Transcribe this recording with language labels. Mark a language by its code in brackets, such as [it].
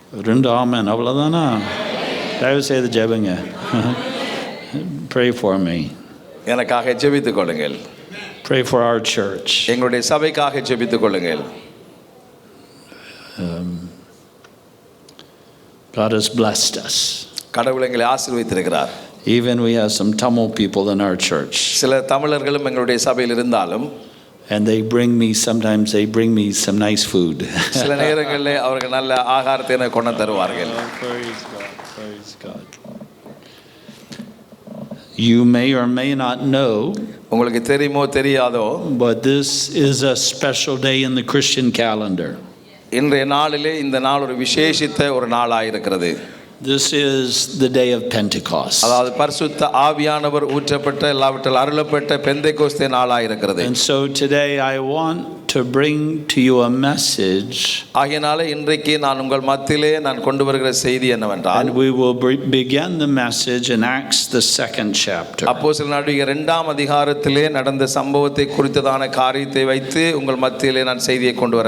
[ta] ரெண்டு ஆமென் அவ்வளவுதானா? தயவு செய்து ஜெபங்க. [en] Pray for me. [ta] எனக்காக ஜெபித்துக் கொள்ளுங்கள். [en] Pray for our church. [ta] எங்களுடைய சபைக்காக ஜெபித்துக் கொள்ளுங்கள். [en] God has blessed us. [ta] கடவுள் எங்களை ஆசீர்வதித்திருக்கிறார். [en] Even we have some Tamil people in our church. [ta] சில தமிழர்களும் எங்களுடைய சபையில் இருந்தாலும் [en] And sometimes they bring me some nice food. [ta] சில நேரங்களில் அவர்கள் நல்ல ஆகாரத்தை எனக்கு கொண்டு தருவார்கள். [en] Praise God. Praise God. You may or may not know, [ta] உங்களுக்கு தெரியுமோ தெரியாதோ, [en] but this is a special day in the Christian calendar. [ta] இன்றைய நாளிலே இந்த நாள் ஒரு விசேஷித்த ஒரு நாளாக இருக்கிறது. [en] This is the day of Pentecost. [ta] அதாவது பரிசுத்த ஆவியானவர் ஊற்றப்பட்ட எல்லாவற்றால் அருளப்பட்ட பெந்தேகோஸ்தே நாளாக இருக்கிறது. [en] And so today I want to bring to you a message. [ta] ஆகையினால இன்றைக்கு நான் உங்கள் மத்தியிலே நான் கொண்டு வருகிற செய்தி என்னவென்றால், [en] And we will begin the message in Acts the 2nd chapter. [ta] அப்போஸ்தலர் நடவடிக்கைகள் 2ஆம் அதிகாரத்திலே நடந்த சம்பவத்தை குறித்ததான காரியத்தை வைத்து உங்கள் மத்தியிலே நான் செய்தியை கொண்டு வர